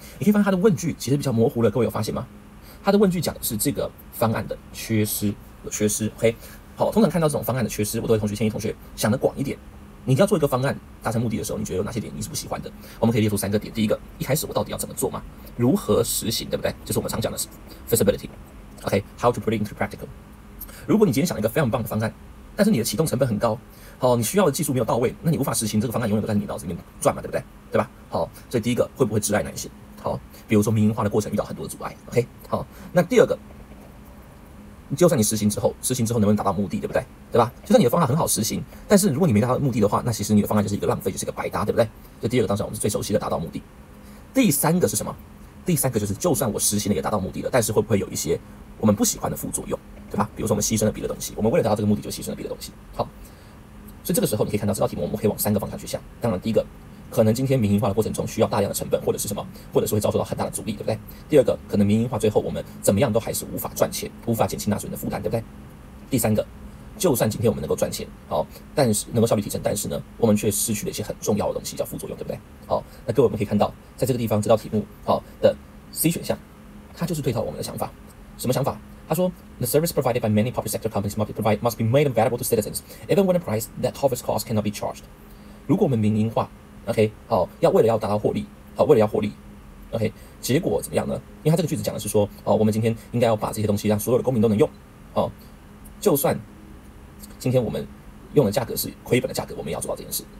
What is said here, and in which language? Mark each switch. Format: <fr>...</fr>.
<zh>你可以发现它的问句其实比较模糊了，各位有发现吗？它的问句讲的是这个方案的缺失。 OK， 好，通常看到这种方案的缺失，我都会建议同学想得广一点。你要做一个方案达成目的的时候，你觉得有哪些点你是不喜欢的？我们可以列出3个点。第一个，一开始我到底要怎么做嘛？如何实行，对不对？就是我们常讲的 feasibility。OK，</zh> <en>how to put it into practical。</en> <zh>如果你今天想了一个非常棒的方案，但是你的启动成本很高，你需要的技术没有到位，那你无法实行这个方案，永远都在你脑子里面转嘛，对不对？对吧？好，所以第一个会不会窒碍哪一些？好，比如说民营化的过程遇到很多的阻碍。 OK， 好，那第二个，就算你实行之后能不能达到目的，对不对？对吧？就算你的方案很好实行，但是如果你没达到目的的话，那其实你的方案就是一个浪费，就是一个白搭，对不对？这第二个当然我们是最熟悉的达到目的。第3个是什么？第3个就是就算我实行了也达到目的了，但是会不会有一些我们不喜欢的副作用，对吧？比如说我们牺牲了别的东西，我们为了达到这个目的就牺牲了别的东西。好。所以这个时候你可以看到这道题目我们可以往3个方向去想。当然第一个，可能今天民营化的过程中需要大量的成本或者是什么，或者是会遭受到很大的阻力，对不对？第二个，可能民营化最后我们怎么样都还是无法赚钱，无法减轻纳税人的负担，对不对？第3个，就算今天我们能够赚钱，好，但是能够效率提升，但是呢，我们却失去了一些很重要的东西，叫副作用，对不对？好，那各位我们可以看到，在这个地方这道题目好的 C 选项，它就是对照我们的想法。什么想法？他说</zh> <en>，The service provided by many public sector companies must be made available to citizens, even when the price that hovers cost cannot be charged。</en> <zh>如果我们民营化 ，OK， 好，为了要达到获利，好，为了要获利 ，OK， 结果怎么样呢？因为他这个句子讲的是说，我们今天应该要把这些东西让所有的公民都能用，就算今天我们用的价格是亏本的价格，我们也要做到这件事。</zh>